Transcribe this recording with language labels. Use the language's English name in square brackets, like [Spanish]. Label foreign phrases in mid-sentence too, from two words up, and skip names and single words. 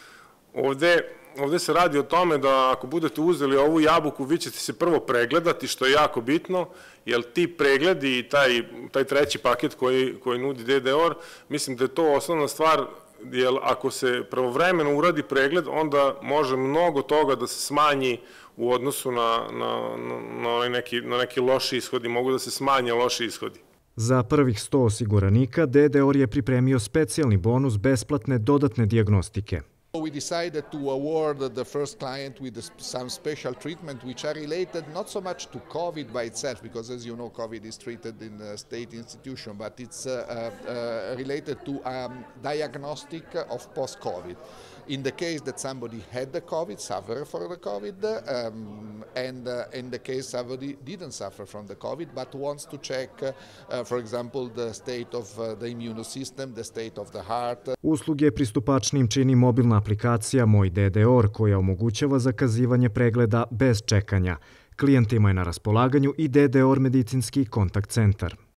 [Serbian] Ovde se radi o tome da ako budete uzeli ovu jabuku, vi ćete se prvo pregledati, što je jako bitno, jer ti pregledi i taj treći paket koji nudi DDOR, mislim da je to osnovna stvar, jer ako se pravovremeno uradi pregled, onda može mnogo toga da se smanji u odnosu na neki loši ishodi, mogu da se smanje loši ishodi. Za prvih 100 osiguranika DDOR je pripremio specijalni bonus besplatne dodatne dijagnostike. [English] We decided to award the first client with some special treatment which are related not so much to COVID by itself, because as you know COVID is treated in a state institution, but it's related to diagnostic of post-COVID. In the case that somebody had the COVID, suffered for the COVID, and in the case somebody didn't suffer from the COVID, but wants to check, for example, the state of the immune system, the state of the heart. [Serbian] Usluge pristupačnim čini mobilna aplikacija Moj DDOR koja omogućava zakazivanje pregleda bez čekanja. Klijentima je na raspolaganju i DDOR medicinski kontakt centar.